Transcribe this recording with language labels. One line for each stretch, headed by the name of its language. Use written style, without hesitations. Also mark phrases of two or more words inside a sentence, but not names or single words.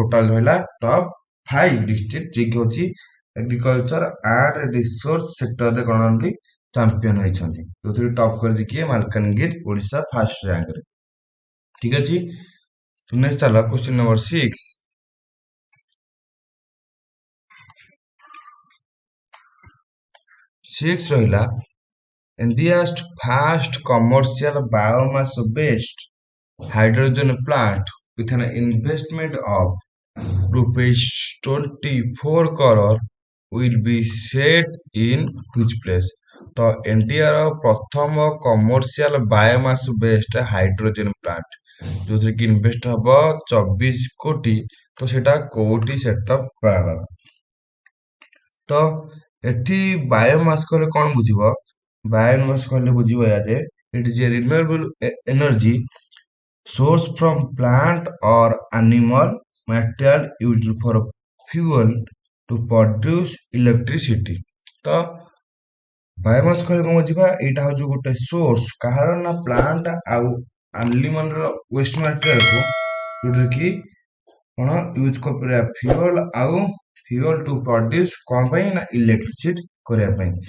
Odia: ଟୋଟାଲ ରହିଲା
English: top 5 district
Odia: ଯିଏକି ହଉଛି
English: agriculture and resource
Odia: ସେକ୍ଟରରେ କଣ ହନ୍ତି ଚାମ୍ପିୟନ ହେଇଛନ୍ତି। ଯୋଉଥିରେ ଟପ୍ କରିଛି କିଏ ମାଲକାନଗିରି ଓଡ଼ିଶା ଫାର୍ଷ୍ଟ ର୍ୟାଙ୍କରେ। ଠିକ ଅଛି। ତ ନେକ୍ସଟ ଚାଲ
English: question number 6. ସିକ୍ସ ରହିଲା India's first commercial biomass based hydrogen plant with an investment of rupees 24 crore will be set in which place।
Odia: ତ ଇଣ୍ଡିଆର ପ୍ରଥମ
English: commercial biomass based hydrogen plant
Odia: ଯୋଉଥିରେ କି ଇନଭେଷ୍ଟ ହବ 24 କୋଟି। ତ ସେଟା କୋଉଠି ସେଟଅପ୍ କରାଗଲା। ତ ଏଠି ବାୟୋମାସ କହିଲେ କଣ ବୁଝିବ ବାୟୋମାସ କହିଲେ ବୁଝିବ ଏହା ଯେ
English: it is a renewable energy source from plant or animal material used for fuel to produce electricity।
Odia: ତ ବାୟୋମାସ କହିଲେ କଣ ବୁଝିବା ଏଇଟା ହଉଛି ଗୋଟେ ସୋର୍ସ କାହାର ନା ପ୍ଲାଣ୍ଟ ଆଉ ଆନିମାଲର ୱେଷ୍ଟ ମାଟେରିଆଲକୁ ଯୋଉଥିରେ କି କଣ ୟୁଜ କରିପାରିବା ଫ୍ୟୁଅଲ ଆଉ
English: fuel to produce
Odia: କଣ ପାଇଁ ନା ଇଲେକ୍ଟ୍ରିସିଟି କରିବା ପାଇଁ।